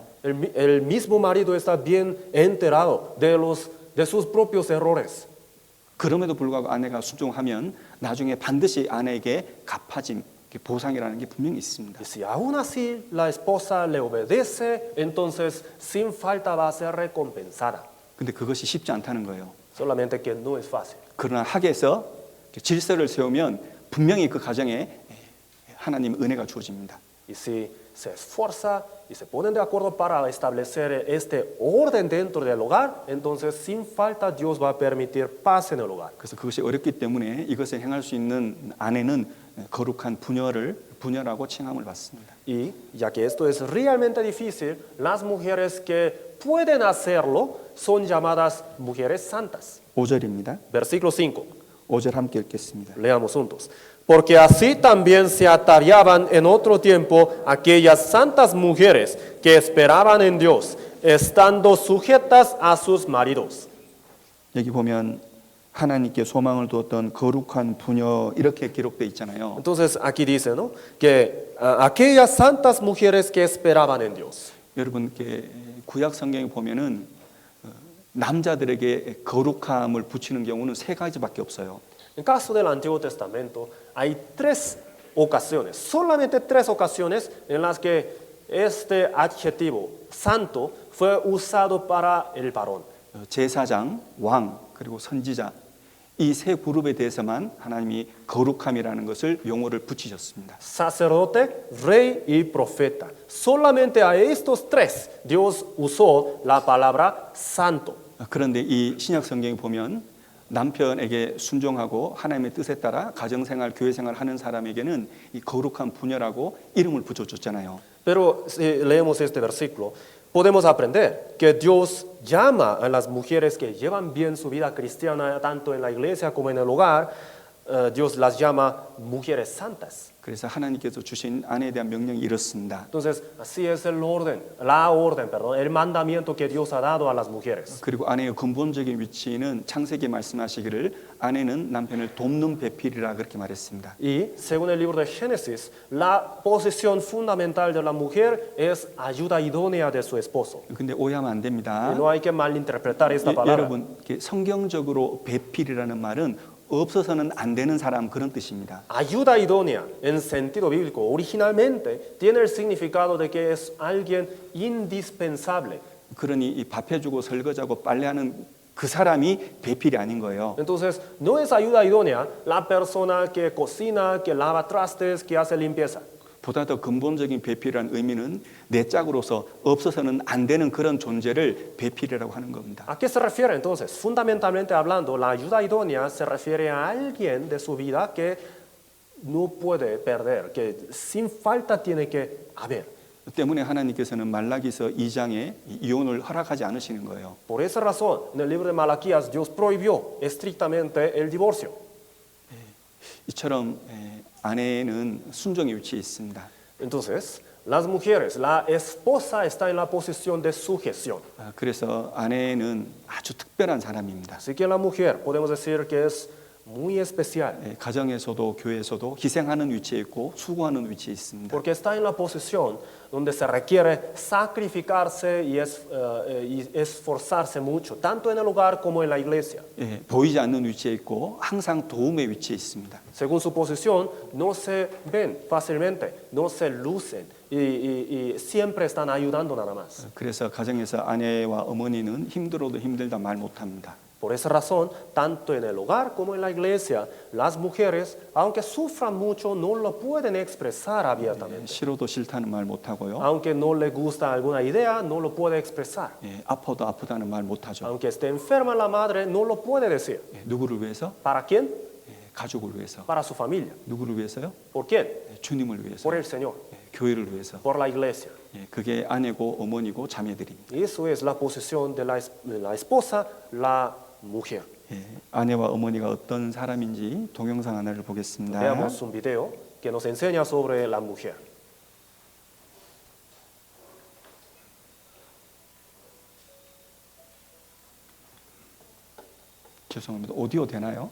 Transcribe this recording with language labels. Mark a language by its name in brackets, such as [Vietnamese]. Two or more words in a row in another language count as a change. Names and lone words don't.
[Spanish] El mismo marido está bien enterado de sus propios errores. [Korean] 그럼에도 불구하고 아내가 순종하면 나중에 반드시 아내에게 갚아짐, 보상이라는 게 분명히 있습니다. [Spanish] Y si aún así la esposa le obedece, entonces sin falta va a ser recompensada. [Korean] 근데 그것이 쉽지 않다는 거예요. [Spanish] Solamente que no es fácil. [Korean] 그러나 학에서 질서를 세우면 분명히 그 가정에 하나님 은혜가 주어집니다. [Spanish] Y si se esfuerza y se ponen de acuerdo para establecer este orden dentro del hogar, entonces sin falta Dios va a permitir paz en el hogar. [Korean] 그래서 그것이 어렵기 때문에 이것을 행할 수 있는 아내는 거룩한 부녀라고 칭함을 받습니다. [Spanish] Y ya que esto es realmente difícil, las mujeres que pueden hacerlo son llamadas mujeres santas. [Korean] 5절입니다. [Spanish] Versículo 5. [Korean] 5절 함께 읽겠습니다. [Spanish] Leamos juntos. Porque así también se atareaban en otro tiempo aquellas santas mujeres que esperaban en Dios, estando sujetas a sus maridos. [Korean] 여기 보면 하나님께 소망을 두었던 거룩한 부녀 이렇게 기록되어 있잖아요. [Spanish] Entonces aquí dice, ¿no? Que aquellas santas mujeres que esperaban en Dios. [Korean] 여러분께 구약 성경에 보면은 남자들에게 거룩함을 붙이는 경우는 세 가지밖에 없어요. [Spanish] En caso del Antiguo Testamento hay tres ocasiones, solamente tres ocasiones en las que este adjetivo santo fue usado para el varón. [Korean] 제사장, 왕, 그리고 선지자 이 세 그룹에 대해서만 하나님이 거룩함이라는 것을 용어를 붙이셨습니다. [Spanish] Sacerdote, rey y profeta. Solamente a estos tres Dios usó la palabra santo. [Korean] 그런데 이 신약 성경에 보면 남편에게 순종하고 하나님의 뜻에 따라 가정생활, 교회생활 하는 사람에게는 이 거룩한 부녀라고 이름을 붙여줬잖아요. [Spanish] Pero si leemos este versículo, podemos aprender que Dios llama a las mujeres que llevan bien su vida cristiana, tanto en la iglesia como en el hogar, Dios las llama mujeres santas. [Korean] 그래서 하나님께서 주신 아내에 대한 명령이 이렇습니다. [Spanish] Entonces, así es el el mandamiento que Dios ha dado a las mujeres. [Korean] 그리고 아내의 근본적인 위치는 창세기 말씀하시기를 아내는 남편을 돕는 배필이라 그렇게 말했습니다. [Spanish] Y según el libro de Génesis, la posición fundamental de la mujer es ayuda idónea de su esposo. [Korean] 근데 오해하면 안 됩니다. [Spanish] Y no hay que malinterpretar esta palabra. [Korean] 여러분, 성경적으로 배필이라는 말은 없어서는 안 되는 사람 그런 뜻입니다. [Spanish] Ayuda idónea, en sentido bíblico, originalmente tiene el significado de que es alguien indispensable. [Korean] 그러니 이 밥 해주고 설거지하고 빨래하는 그 사람이 배필이 아닌 거예요. [Spanish] Entonces, no es ayuda idónea la persona que cocina, que lava trastes, que hace limpieza. [Korean] 보다 더 근본적인 배필이라는 의미는 내 짝으로서 없어서는 안 되는 그런 존재를 배필이라고 하는 겁니다. [Spanish] ¿A qué se refiere entonces? Fundamentalmente hablando, la ayuda idónea se refiere a alguien de su vida que no puede perder, que sin falta tiene que haber. [Korean] 때문에 하나님께서는 말라기서 2장에 이혼을 허락하지 않으시는 거예요. [Spanish] Por esa razón, en el libro de Malaquías, Dios prohibió estrictamente el divorcio. [Korean] 이처럼 아내는 순종의 위치에 있습니다. [Spanish] Entonces, las mujeres, la esposa está en la posición de sujeción. [Korean] 그래서 아내는 아주 특별한 사람입니다. [Spanish] Así que la mujer, podemos decir que es muy especial. [Korean] 가정에서도 교회에서도 희생하는 위치에 있고 수고하는 위치에 있습니다. [Spanish] Porque está en la posición donde se requiere sacrificarse y esforzarse mucho, tanto en el hogar como en la iglesia. [Korean] 보이지 않는 위치에 있고 항상 도움의 위치에 있습니다. [Spanish] Según su posición, no se ven fácilmente, no se lucen y siempre están ayudando nada más. [Korean] 그래서 가정에서 아내와 어머니는 힘들어도 힘들다 말 못합니다. [Spanish] Por esa razón, tanto en el hogar como en la iglesia, las mujeres, aunque sufran mucho, no lo pueden expresar abiertamente. [Korean] 싫어도 싫다는 말 못하고요. [Spanish] Aunque no le gusta alguna idea, no lo puede expresar. [Korean] 아파도 아프다는 말 못하죠. [Spanish] Aunque esté enferma la madre, no lo puede decir. [Korean] 누구를 위해서? [Spanish] ¿Para quién? [Korean] 가족을 위해서. [Spanish] Para su familia. [Korean] 누구를 위해서요? [Spanish] ¿Por quién? [Korean] 주님을 위해서. [Spanish] Por el Señor. [Korean] 교회를 위해서. [Spanish] Por la iglesia. [Korean] 그게 아내고 어머니고 자매들입니다. [Spanish] Y eso es la posición de la esposa, la mujer. [Korean] 아내와 어머니가 어떤 사람인지 동영상 하나를 보겠습니다. [Spanish] Veamos un video que nos enseña sobre la mujer. [Korean] 죄송합니다. 오디오 되나요?